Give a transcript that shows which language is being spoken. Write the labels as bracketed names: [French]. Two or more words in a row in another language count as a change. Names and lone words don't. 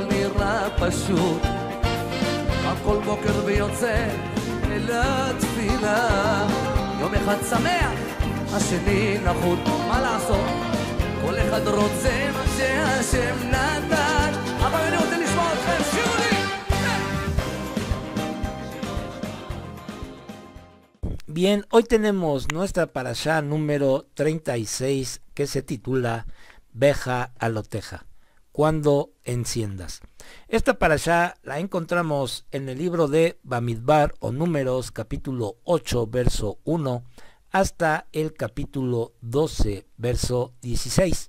[Hebrew] נראה פשוט, קם כל בוקר ויוצא אל התפילה, יום אחד שמח, השני נחות, מה לעשות? כל אחד רוצה מה שהשם נתן, אבל אני רוצה לשמוע אתכם, שירו לי! [Spanish] Bien, hoy tenemos nuestra parashá número 36 que se titula Beja Aloteja, cuando enciendas. Esta parashá la encontramos en el libro de Bamidbar o Números capítulo 8 verso 1 hasta el capítulo 12 verso 16.